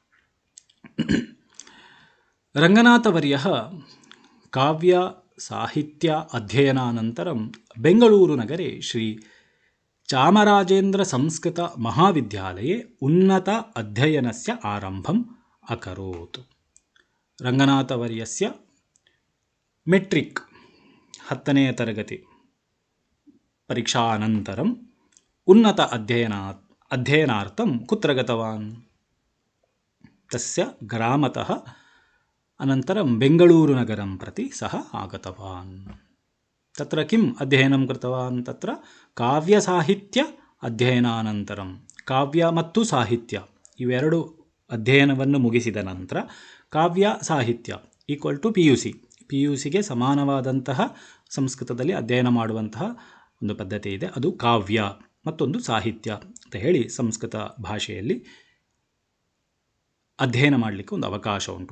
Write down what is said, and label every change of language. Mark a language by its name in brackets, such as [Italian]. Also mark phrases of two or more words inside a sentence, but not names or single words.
[Sanskrit] ರಂಗನಾಥವರ್ಯಃ ಕಾವ್ಯ ಸಾಹಿತ್ಯ ಅಧ್ಯಯನಾನಂತರಂ ಬೆಂಗಳೂರು ನಗರೆ ಶ್ರೀ ಚಾಮರಾಜೇಂದ್ರ ಸಂಸ್ಕೃತ ಮಹಾವಿದ್ಯಾಲಯೇ ಉನ್ನತ ಅಧ್ಯಯನಸ್ಯ ಆರಂಭಂ ಅಕರೋತ್. ರಂಗನಾಥವರ್ಯಸ್ಯ ಮೆಟ್ರಿಕ್ 10ನೇ ತರಗತಿ ಪರೀಕ್ಷಾನಂತರಂ ಉನ್ನತ ಅಧ್ಯಯನಾರ್ಥಂ ಕುತ್ರ ಗತವಾನ್? ತಸ್ಯ ಗ್ರಾಮತಃ ಅನಂತರಂ ಬೆಂಗಳೂರು ನಗರಂ ಪ್ರತಿ ಸಹ ಆಗತವಾನ್. ತತ್ರ ಕಿಂ ಅಧ್ಯಯನಂ ಕೃತವಾನ್? ತತ್ರ ಕಾವ್ಯ ಸಾಹಿತ್ಯ ಅಧ್ಯಯನಾನಂತರಂ [Kannada] ಕಾವ್ಯ ಮತ್ತು ಸಾಹಿತ್ಯ ಇವೆರಡು ಅಧ್ಯಯನವನ್ನು ಮುಗಿಸಿದ ನಂತರ ಕಾವ್ಯ ಸಾಹಿತ್ಯ [English] equal to [Kannada] ಪಿ ಯು ಸಿಗೆ ಸಮಾನವಾದಂತಹ ಸಂಸ್ಕೃತದಲ್ಲಿ ಅಧ್ಯಯನ ಮಾಡುವಂತಹ ಒಂದು ಪದ್ಧತಿ ಇದೆ, ಅದು ಕಾವ್ಯ, ಮತ್ತೊಂದು ಸಾಹಿತ್ಯ ಅಂತ ಹೇಳಿ ಸಂಸ್ಕೃತ ಭಾಷೆಯಲ್ಲಿ ಅಧ್ಯಯನ ಮಾಡಲಿಕ್ಕೆ ಒಂದು ಅವಕಾಶ ಉಂಟು.